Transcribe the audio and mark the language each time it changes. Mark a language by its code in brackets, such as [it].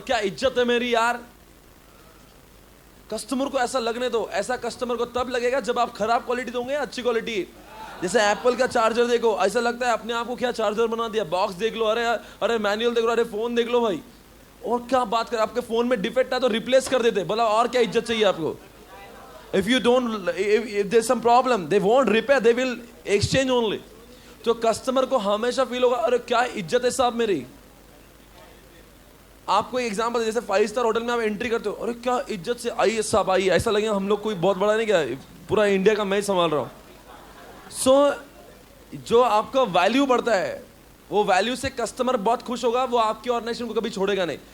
[hi] क्या इज्जत है मेरी यार। कस्टमर को ऐसा लगने दो। ऐसा कस्टमर को तब लगेगा जब आप खराब क्वालिटी दोगे या अच्छी क्वालिटी। जैसे एप्पल का चार्जर देखो, ऐसा लगता है अपने आप को क्या चार्जर बना दिया। बॉक्स देख लो, अरे मैनुअल देख लो, अरे फोन देख लो भाई। और क्या बात कर, आपके फोन में डिफेक्ट है तो रिप्लेस कर देते, बोला और क्या इज्जत चाहिए आपको। [en] If you don't, if there's some problem, they won't repair, they will exchange only. [hi] तो कस्टमर को हमेशा फील होगा, अरे क्या इज्जत है साहब मेरी। आपको एक एग्जांपल, जैसे 5 स्टार होटल में आप एंट्री करते हो, अरे क्या इज्जत से आइए साहब आइए, ऐसा लगेगा हम लोग कोई बहुत बड़ा नहीं, क्या पूरा इंडिया का मैं संभाल रहा हूँ। सो जो आपका वैल्यू बढ़ता है, वो वैल्यू से कस्टमर बहुत खुश होगा, वो आपकी ऑर्गेनाइजेशन को कभी छोड़ेगा नहीं।